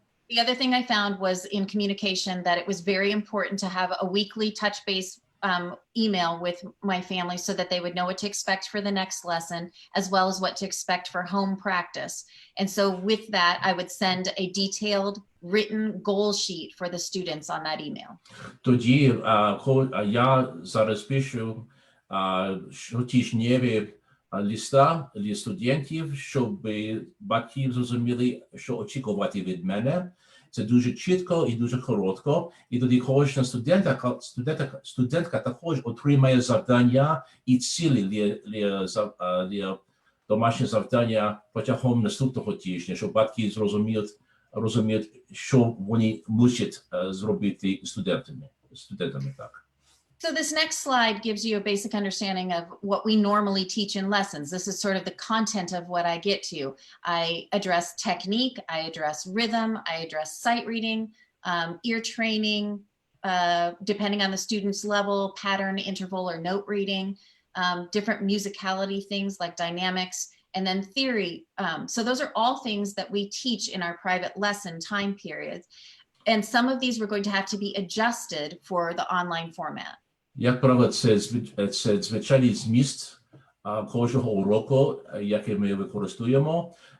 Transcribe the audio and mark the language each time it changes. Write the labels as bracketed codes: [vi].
[en] The other thing I found was in communication that it was very important to have a weekly touch base email with my family so that they would know what to expect for the next lesson, as well as what to expect for home practice. And so with that, I would send a detailed written goal sheet for the students on that email. [uk] Тоді я зараз пишу щотижневі листа для студентів, щоб батьки зрозуміли, що очікувати від мене. Це дуже чітко і дуже коротко. І тоді кожна студентка також отримає завдання і цілі для домашнього завдання протягом наступного тижня, щоб батьки розуміють, що вони мусять зробити студентами. Так. [en] So this next slide gives you a basic understanding of what we normally teach in lessons. This is sort of the content of what I get to. I address technique, I address rhythm, I address sight reading, ear training, depending on the student's level, pattern, interval, or note reading, different musicality things like dynamics, and then theory. So those are all things that we teach in our private lesson time periods. And some of these were going to have to be adjusted for the online format. [uk] Як правило, це звичайний зміст кожного уроку, який ми використовуємо.